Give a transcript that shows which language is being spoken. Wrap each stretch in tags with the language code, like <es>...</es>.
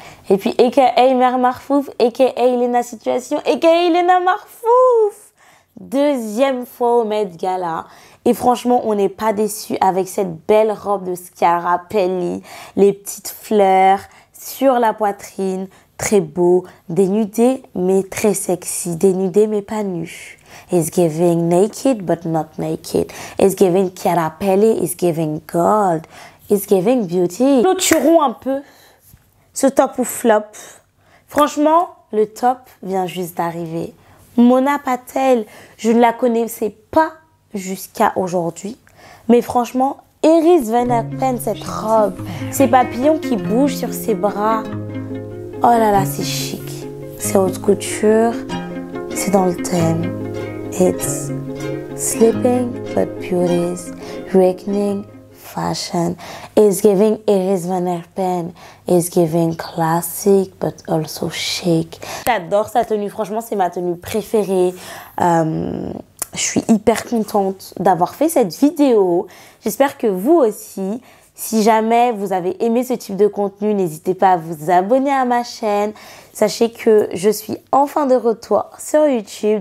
<fr>Et puis, a.k.a. Mère Marfouf, a.k.a. Lena Situation, a.k.a. Lena Marfouf. Deuxième fois au Met Gala. Et franchement, on n'est pas déçus avec cette belle robe de Schiara Pelli. Les petites fleurs sur la poitrine. Très beau. Dénudé, mais très sexy. Dénudé, mais pas nu.</fr> <en>It's giving naked, but not naked. It's giving Schiara Pelli. It's giving gold. It's giving beauty.</en> <fr>Clôturons un peu ce top ou flop. Franchement, le top vient juste d'arriver. Mona Patel, je ne la connaissais pas jusqu'à aujourd'hui. Mais franchement, Iris Van Herpen, cette robe, ces papillons qui bougent sur ses bras. Oh là là, c'est chic. C'est haute couture. C'est dans le thème.</fr> <en>It's sleeping but beauties, reckoning fashion. It's giving Iris Van Herpen. It's giving classic but also chic.</en> <fr>J'adore sa tenue. Franchement, c'est ma tenue préférée. Je suis hyper contente d'avoir fait cette vidéo. J'espère que vous aussi. Si jamais vous avez aimé ce type de contenu, n'hésitez pas à vous abonner à ma chaîne. Sachez que je suis enfin de retour sur YouTube.</fr>